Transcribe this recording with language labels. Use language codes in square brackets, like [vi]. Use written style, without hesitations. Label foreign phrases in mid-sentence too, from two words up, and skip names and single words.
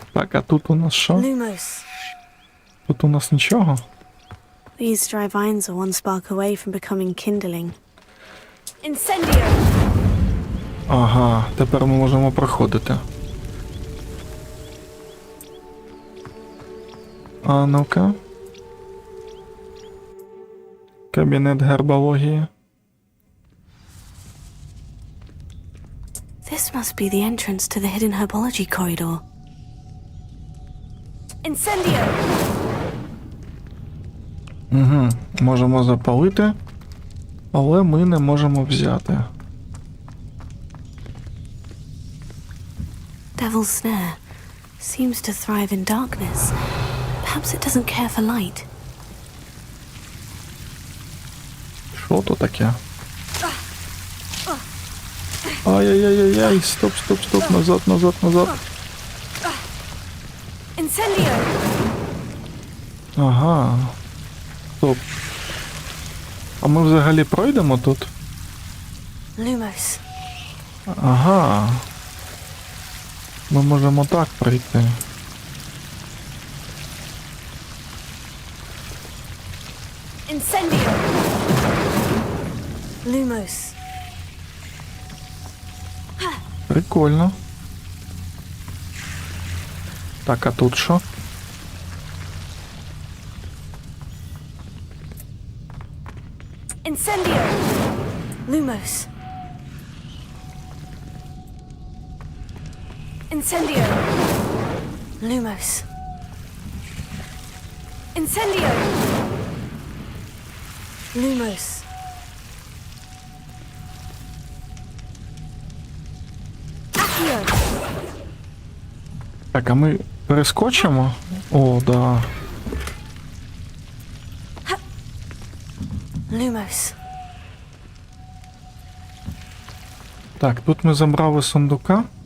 [uk] Так, а тут у нас що? Lumos. Тут у нас нічого? [en] These dry vines are one spark away from becoming kindling. [uk] Incendio! Ага, тепер ми можемо проходити. А ну-ка. Кабінет гербології. [en] This must be the entrance to the hidden herbology corridor. [uk] Incendio! Угу. Можемо запалити, але ми не можемо взяти. [en] Devil's Snare seems to thrive in darkness. Perhaps it doesn't care for light. [uk] Що то таке? Ай-яй-яй-яй, стоп, стоп, стоп, назад, назад, назад. Incendio! Ага. Стоп. А ми взагалі пройдемо тут? Lumos. Ага. Ми можемо так пройти. Incendio! Lumos. Прикольно. Так, а тут що? Incendio! Lumos. Incendio! Lumos. Incendio! Lumos. Accio! Так, а ми перескочимо? О, да. Lumos. Так, тут ми забрали сундука.